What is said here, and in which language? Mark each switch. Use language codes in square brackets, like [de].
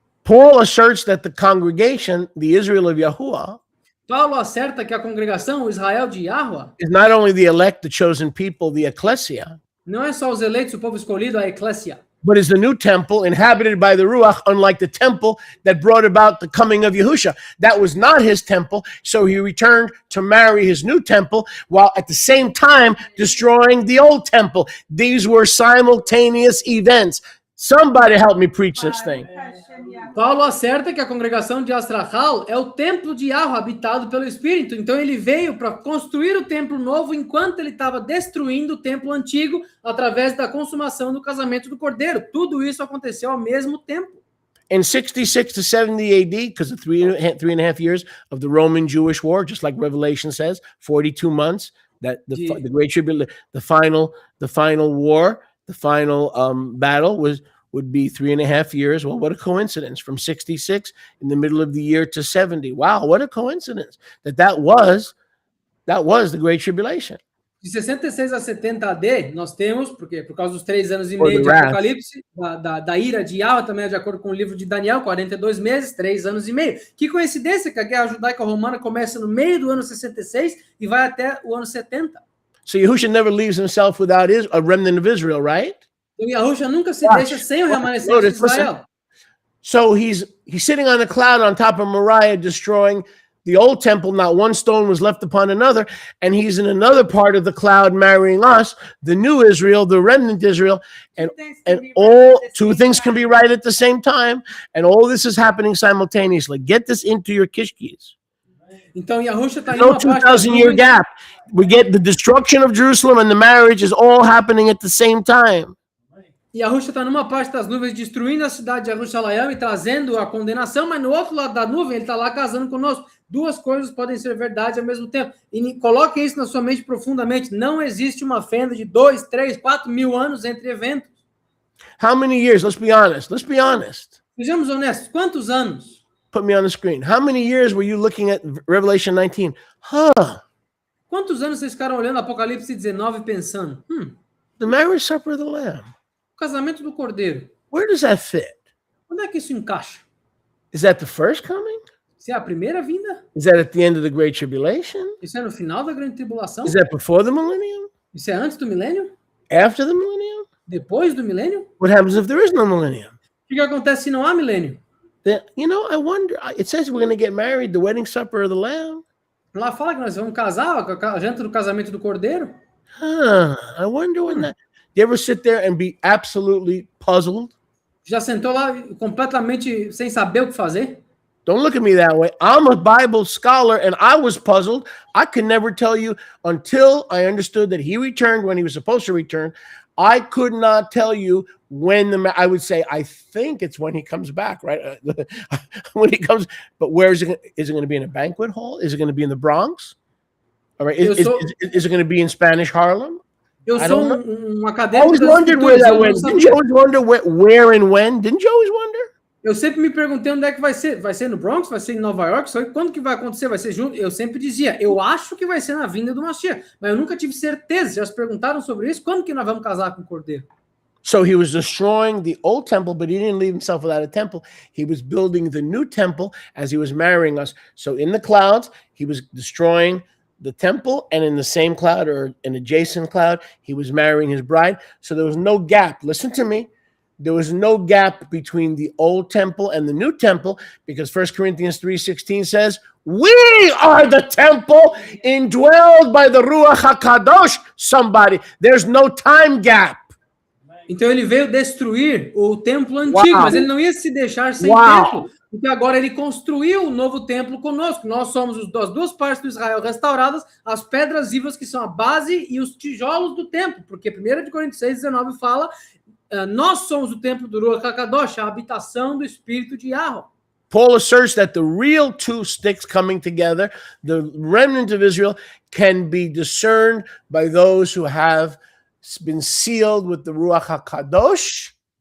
[en] Paul asserts that the congregation, the Israel of Yahuwah, [pt] Paulo acerta que a congregação, o Israel de Yahweh, [en] is not only the elect, the chosen people, the ecclesia, [pt] não é só os eleitos, o povo escolhido, a eclésia, [en] but is the new temple inhabited by the Ruach, unlike the temple that brought about the coming of Yahusha. That was not his temple, so he returned to marry his new temple while at the same time destroying the old temple. These were simultaneous events. Somebody help me preach this thing. [pt] Paulo acerta que a congregação de Astrahal é o templo de Yahweh habitado pelo Espírito. Então ele veio para construir o templo novo enquanto ele estava destruindo o templo antigo através da consumação do casamento do Cordeiro. Tudo isso aconteceu ao mesmo tempo. [en] In 66 to 70 AD, because of three and a half years of the Roman-Jewish war, just like Revelation says, 42 months, that the Great Tribulation, the final war, the final battle would be 3.5 years. Well, what a coincidence. From 66 in the middle of the year to 70. Wow, what a coincidence that was the Great Tribulation. [pt] De 66 a 70 AD, nós temos, porque por causa dos 3 anos e meio de Apocalipse, da ira de Yahweh, também é de acordo com o livro de Daniel, 42 meses, 3 anos e meio. Que coincidência que a guerra judaico-romana começa no meio do ano 66 e vai até o ano 70. [en] So Yahushua never leaves himself without a remnant of Israel, right? [pt] Então Yahushua nunca se deixa sem o remanescente de Israel. [en] So he's sitting on a cloud on top of Moriah, destroying the old temple. Not one stone was left upon another. And he's in another part of the cloud marrying us, the new Israel, the remnant Israel. And all two things can be right at the same time. And all this is happening simultaneously. Get this into your kishkis. [pt] Então Yahushua está em [en] No [pt] uma parte [en] 2,000-year gap. We get the destruction of Jerusalem and the marriage is all happening at the same time. [pt] Yahushua está numa parte das nuvens destruindo a cidade de Jerusalém e trazendo a condenação, mas no outro lado da nuvem ele está lá casando conosco. Duas coisas podem ser verdade ao mesmo tempo. E coloque isso na sua mente profundamente. Não existe uma fenda de 2, 3, 4 mil anos entre eventos. [en] How many years? Let's be honest. Let's be honest. [pt] Sejamos honestos. Quantos anos? [en] Put me on the screen. How many years were you looking at Revelation 19? [pt] Quantos anos vocês ficaram olhando Apocalipse 19 pensando? [en] The marriage supper of the Lamb. [pt] O casamento do Cordeiro. [en] Where does that fit? [pt] Onde é que isso encaixa? [en] Is that the first coming? [pt] Isso é a primeira vinda? [en] Is that at the end of the Great Tribulation? [pt] Isso é no final da grande tribulação? [en] Is that before the millennium? [pt] Isso é antes do milênio? [en] After the millennium? [pt] Depois do milênio? [en] What happens if there is no millennium? [pt] O que acontece se não há milênio? [en] Then, I wonder. It says we're going to get married, the wedding supper of the Lamb. [pt] Lá fala que nós vamos casar, a janta do casamento do Cordeiro. [en] I wonder when that... You ever sit there and be absolutely puzzled? [pt] Já sentou lá completamente sem saber o que fazer? [en] Don't look at me that way. I'm a Bible scholar and I was puzzled. I could never tell you until I understood that he returned when he was supposed to return. I could not tell you when I would say, I think it's when he comes back, right? When he comes, but where is it? Is it going to be in a banquet hall? Is it going to be in the Bronx? All right. Is it going to be in Spanish Harlem? [pt] Eu sou acadêmico. [en] I always wondered where that went. Didn't you always wonder where and when? Didn't you always wonder? [pt] Eu sempre me perguntei onde é que vai ser. Vai ser no Bronx? Vai ser em Nova York? Só que quando que vai acontecer? Vai ser junto? Eu sempre dizia, eu acho que vai ser na vinda do Mashiach. Mas eu nunca tive certeza. Já se perguntaram sobre isso? Quando que nós vamos casar com o Cordeiro? [en] So he was destroying the old temple, but he didn't leave himself without a temple. He was building the new temple as he was marrying us. So in the clouds, he was destroying the temple, and in the same cloud or an adjacent cloud, he was marrying his bride. So there was no gap. Listen to me. There was no gap between the old temple and the new temple, because 1 Corinthians 3:16 says, we are the temple indwelled by the Ruach HaKadosh. Somebody, there's no time gap. [pt] Então ele veio destruir o templo antigo, mas ele não ia se deixar sem templo. Porque agora ele construiu um novo templo conosco. Nós somos as duas partes do Israel restauradas, as pedras vivas que são a base e os tijolos do templo. Porque 1 Coríntios 6:19 fala, nós somos o templo do Ruach HaKadosh, a habitação do Espírito de Yahweh. [en] Paul asserts that the real two sticks coming together, the remnant of Israel, can be discerned by those who have been sealed with the Ruach HaKadosh